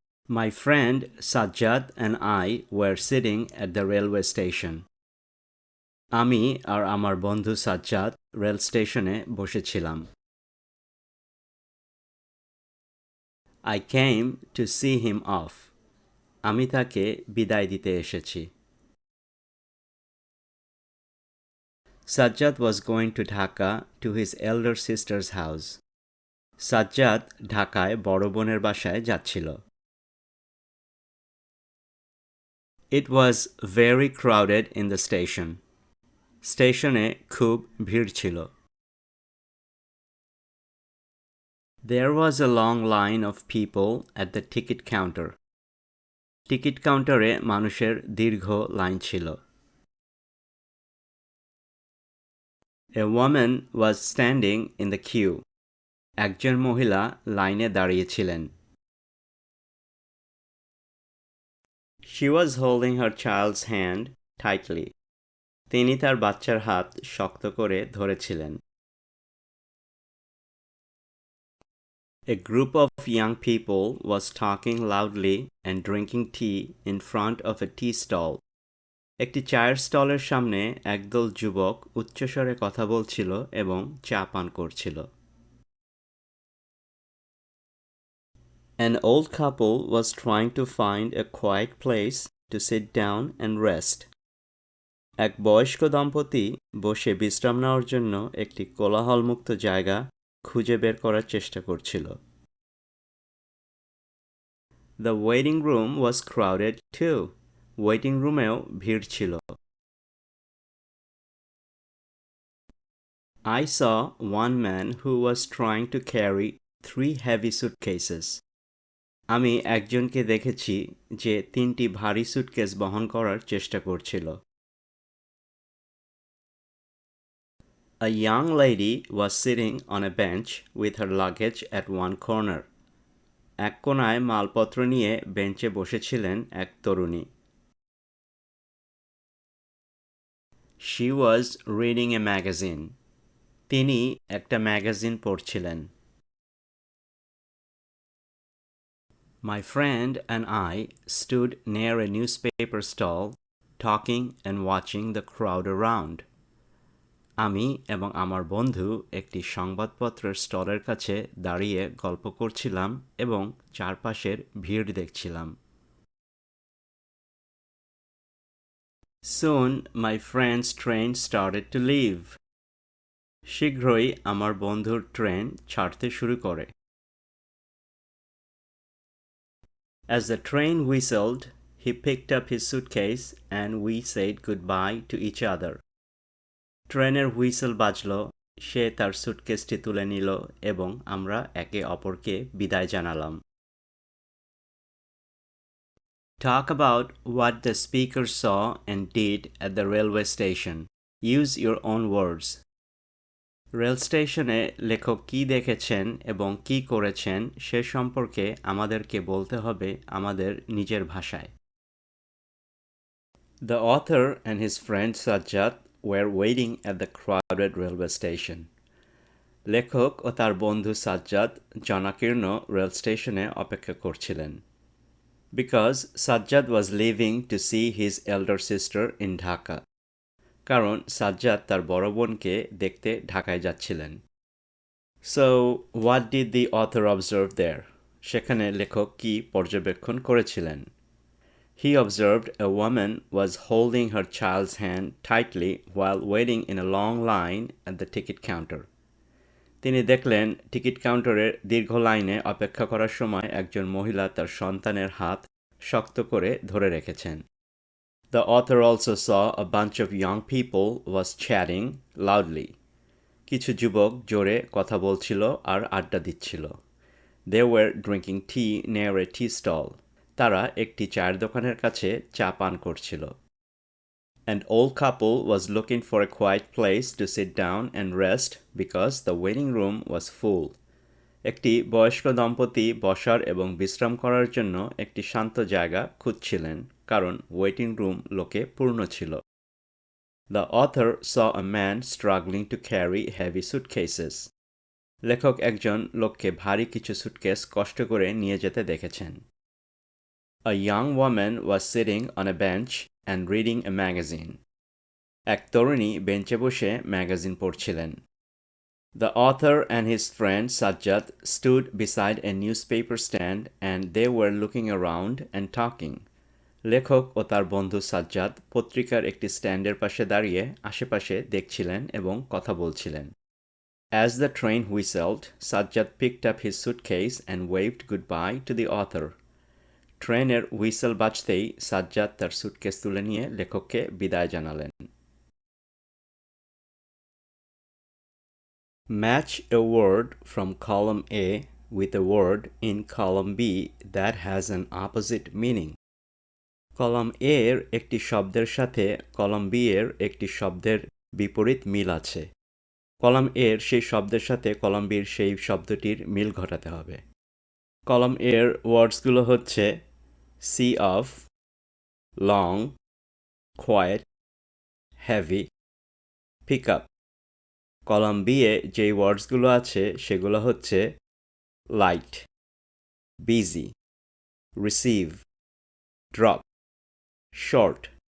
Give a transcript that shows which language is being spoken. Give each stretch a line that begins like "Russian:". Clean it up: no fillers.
English: My friend Sajjad and I were sitting at the railway station.
Bangla: আমি আর আমার বন্ধু Sajjad rail স্টেশনে বসেছিলাম।
English: I came to see him off.
Bangla: আমি তাকে বিদায় দিতে এসেছি।
English: Sajjad was going to Dhaka to his elder sister's house.
Bangla: Sajjad ঢাকায় বড় বোনের বাসায় যাচ্ছিল।
English: It was very crowded in the station.
Bangla: স্টেশনে খুব ভিড় ছিল।
English: There was a long line of people at the ticket counter.
Bangla: Ticket কাউন্টারে মানুষের দীর্ঘ লাইন ছিল।
English: A woman was standing in the queue.
Bangla: একজন মহিলা লাইনে দাঁড়িয়েছিলেন।
English: She was holding her child's hand tightly.
Bangla: তিনি তার বাচ্চার হাত শক্ত করে ধরেছিলেন।
English: A group of young people was talking loudly and drinking tea in front of a tea stall.
Bangla: একটি চায়ের স্টলের সামনে একদল যুবক উচ্চস্বরে কথা বলছিল এবং চা পান করছিল।
English: An old couple was trying to find a quiet place to sit down and rest.
Bangla: এক বয়স্ক দম্পতি বসে বিশ্রাম নেওয়ার জন্য একটি কোলাহলমুক্ত জায়গা খুঁজে বের করার চেষ্টা করছিল।
English: The waiting room was crowded too.
Bangla: Waiting রুমেও ভিড় ছিল।
English: I saw one man who was trying to carry 3 heavy suitcases.
Bangla: আমি একজনকে দেখেছি যে 3টি ভারী সুটকেস বহন করার চেষ্টা করছিল।
English: A young lady was sitting on a bench with her luggage at one corner.
Bangla: এক কোণায় মালপত্র নিয়ে বেঞ্চে বসেছিলেন এক তরুণী।
English: She was reading a magazine.
Bangla: তিনি একটা magazine পড়ছিলেন।
English: My friend and I stood near a newspaper stall, talking and watching the crowd around.
Bangla: আমি এবং আমার বন্ধু একটি সংবাদপত্রের স্টলের কাছে দাঁড়িয়ে গল্প করছিলাম এবং চারপাশের ভিড় দেখছিলাম।
English: Soon my friend's train started to leave.
Bangla: শীঘ্রই আমার বন্ধুর ট্রেন ছাড়তে শুরু করে।
English: As the train whistled, he picked up his suitcase and we said goodbye to each other.
Bangla: ট্রেনের হুইসেল বাজল, সে তার সুটকেসটি তুলে নিল এবং আমরা একে অপরকে বিদায় জানালাম।
English: Talk about what the speaker saw and did at the railway station. Use your own words.
Bangla: Rail স্টেশনে লেখক কী দেখেছেন এবং কী করেছেন সে সম্পর্কে আমাদেরকে বলতে হবে আমাদের নিজের ভাষায়।
English: The author and his friend Sajjad were waiting at the crowded railway station.
Bangla: লেখক ও তার বন্ধু সাজ্জাদ জনাকীর্ণ রেল স্টেশনে অপেক্ষা করছিলেন।
English: Because Sajjad was leaving to see his elder sister in Dhaka.
Bangla: কারণ সাজ্জাদ তার বড় বোনকে দেখতে ঢাকায় যাচ্ছিলেন।
English: So, what did the author observe there?
Bangla: সেখানে লেখক কি পর্যবেক্ষণ করেছিলেন?
English: He observed a woman was holding her child's hand tightly while waiting in a long line at the ticket counter.
Bangla: তিনি দেখলেন টিকিট কাউন্টারের দীর্ঘ লাইনে অপেক্ষা করার সময় একজন মহিলা তার সন্তানের হাত শক্ত করে ধরে রেখেছেন।
English: The author also saw a bunch of young people was chatting loudly.
Bangla: কিছু যুবক জোরে কথা বলছিল আর আড্ডা দিচ্ছিল।
English: They were drinking tea near a tea stall.
Bangla: তারা একটি চায়ের দোকানের কাছে চা পান করছিল।
English: An old couple was looking for a quiet place to sit down and rest because the waiting room was full.
Bangla: একটি বয়স্ক দম্পতি বসার এবং বিশ্রাম করার জন্য একটি শান্ত জায়গা খুঁজছিলেন কারণ ওয়েটিং রুম লোকে পূর্ণ ছিল।
English: The author saw a man struggling to carry heavy suitcases.
Bangla: লেখক একজন লোককে ভারী কিছু সুটকেস কষ্ট করে নিয়ে যেতে দেখেছেন।
English: A young woman was sitting on a bench and reading a magazine.
Bangla: এক তরুণী বেঞ্চে বসে magazine পড়ছিলেন।
English: The author and his friend Sajjad stood beside a newspaper stand and they were looking around and talking.
Bangla: লেখক ও তার বন্ধু সাজ্জাদ পত্রিকার একটি স্ট্যান্ডের পাশে দাঁড়িয়ে আশেপাশে দেখছিলেন এবং কথা বলছিলেন।
English: As the train whistled, Sajjad picked up his suitcase and waved goodbye to the author.
Bangla: ট্রেনের হুইসেল বাজতেই সাজ্জাদ তার সুটকেস তুলে নিয়ে লেখককে বিদায় জানালেন।
English: Match a word from column A with a word in column B that has an opposite meaning.
Bangla: Column A এর একটি শব্দের সাথে কলাম B এর একটি শব্দের বিপরীত মিল আছে। কলাম A এর সেই শব্দের সাথে কলাম B এর সেই শব্দটির মিল ঘটাতে হবে। কলাম A এর ওয়ার্ডসগুলো হচ্ছে see of, long, quiet, heavy, pick up. Column B এ যেই ওয়ার্ডসগুলো আছে সেগুলো হচ্ছে
English: light, busy, receive, drop, short.